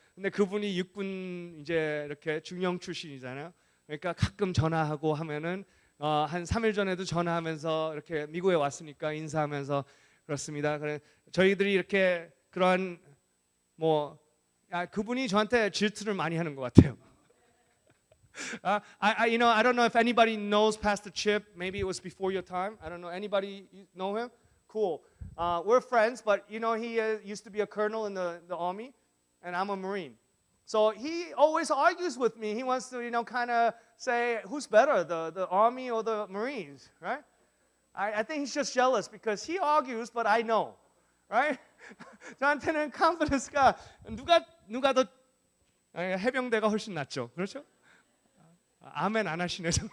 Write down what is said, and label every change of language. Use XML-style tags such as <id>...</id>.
<ko>근데 그분이 육군 이제 이렇게 중령 출신이잖아요. 그러니까 가끔 전화하고 하면은 한 3일 전에도 전화하면서 이렇게 미국에 왔으니까 인사하면서 그렇습니다. 그래 저희들이 이렇게 그런 그분이 저한테 질투를 많이 하는 것 같아요.</ko> <en>I don't know if anybody knows Pastor Chip. Maybe it was before your time. I don't know. Anybody know him? Cool. We're friends, but he used to be a colonel in the army, and I'm a Marine. So he always argues with me. He wants to, kind of say who's better, the army or the Marines, right? I think he's just jealous because he argues, but I know, right?</en> <ko>저한테는 confidence가 누가 더 해병대가 훨씬 낫죠, 그렇죠? 아멘 안 하시네.</ko>